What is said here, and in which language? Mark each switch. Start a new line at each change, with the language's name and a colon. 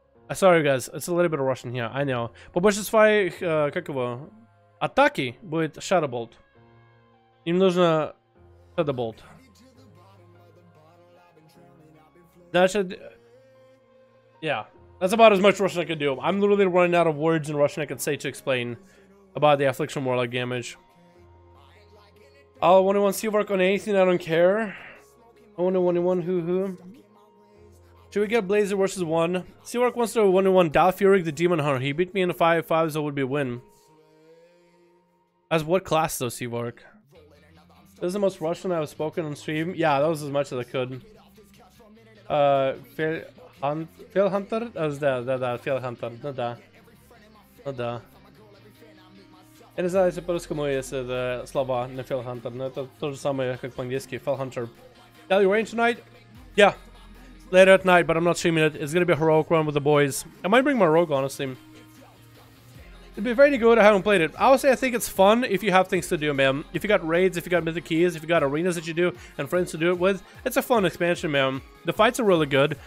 English: Sorry guys, it's a little bit Russian here, I know.
Russian: Побольше своих, как его? Атаки будет Shadowbolt. Им нужно Shadowbolt. Значит... Yeah.
English: That's about as much Russian I can do. I'm literally running out of words in Russian I can say to explain about the Affliction Warlock damage. I'll 1-1 Seawork on anything, I don't care. I want to 1-1 hoo-hoo. Should we get Blazer versus 1? Seawork wants to 1-1 Dalfurik the Demon Hunter. He beat me in the 5-5, so it would be a win. As what class though, Seawork? This is the most Russian I've spoken on stream. Yeah, that was as much as I could.
Russian: Fail Hunter? Да, Fail Hunter. Ну да. Ну да. Я не знаю, если по-русскому есть слова на Fail Hunter, но это то же самое, как по-английски.
English: Fail Hunter. Yeah, you rain tonight? Yeah. Later at night, but I'm not streaming it. It's gonna be a heroic run with the boys. I might bring my rogue, honestly. It'd be very good. I haven't played it. I would say I think it's fun if you have things to do, man. If you got raids, if you got mythic keys, if you got arenas that you do, and friends to do it with, it's a fun expansion, man. The fights are really good.